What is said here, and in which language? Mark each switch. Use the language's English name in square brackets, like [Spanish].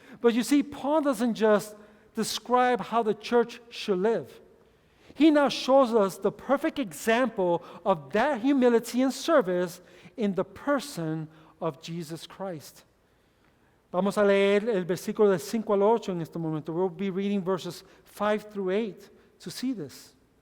[English] But you see, Paul doesn't just describe how the church should live. He now shows us the perfect example of that humility and service in the person of Jesus Christ. [Spanish] Vamos a leer el versículo del 5 al 8 en este momento. [English] We'll be reading verses 5 through 8 to see this.